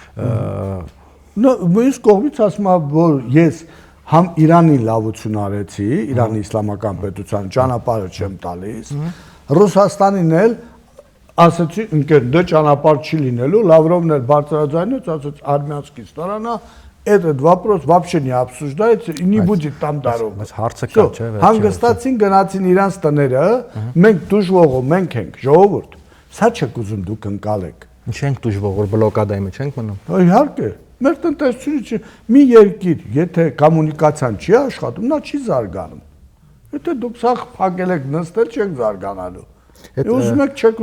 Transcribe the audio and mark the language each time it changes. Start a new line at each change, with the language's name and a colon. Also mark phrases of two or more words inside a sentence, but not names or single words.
Armenian: մյուս կողմից ասում եմ, որ ես համ Իրանի լավություն արեցի, Իրանի իսլամական պետության ճանապարհը չեմ տալիս, Ռուսաստանին էլ ասացի ընկեր դե ճանապարհ չի լինելու Լավրովն էլ բարձրաձայնեց ասաց
Russian: армянская сторона этот вопрос вообще не обсуждается и не будет там дорог
Armenian: բայց հարցը կա չէ հանգստացին գնացին իրանց տները մենք դժողով մենք ենք ժողովուրդ սա չեք ուզում դուք ընկալեք ինչ ենք դժվող որ բլոկադայի մեջ ենք մնում իհարկե մեր տնտեսությունը մի երկիր եթե կոմունիկացիան չի աշխատում նա չի զարգանում Եթե դուք սա փակել եք նստել չեք զարգանալու։ Ուզում եք չեք ուզում։